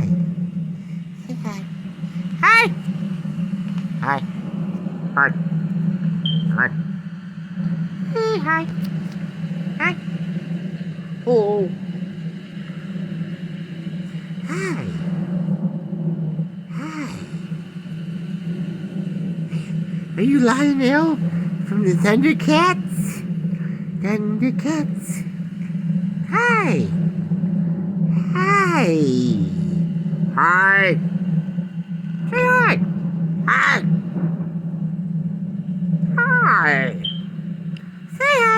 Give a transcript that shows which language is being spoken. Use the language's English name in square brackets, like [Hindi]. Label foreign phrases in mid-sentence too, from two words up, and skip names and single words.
[English] Say hi. Hi. Hi. Hi. Hi. Hey, hi. Hi. Hello. Hi. Hi. Are you Lionel from the Thundercats? Thundercats. Hi. Hi. Hi. Say hi. Hi. Hi. Say hi.